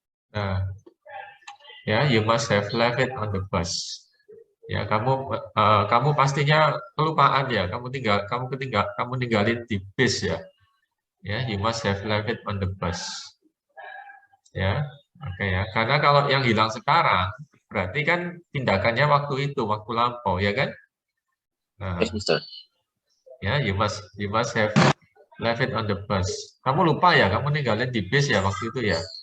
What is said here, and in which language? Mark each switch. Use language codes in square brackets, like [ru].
[en] Nah, ya, you must have left it on the bus. [id] Ya, kamu pastinya kelupaan ya. Kamu ninggalin di bis ya. [en] Ya, you must have left it on the bus. [id] Ya, oke ya. Karena kalau yang hilang sekarang berarti kan tindakannya waktu itu, waktu lampau, ya kan? Nah, [en] Yes, Mister. ya, you must have left it on the bus. [id] Kamu lupa ya, kamu ninggalin di bis ya waktu itu ya.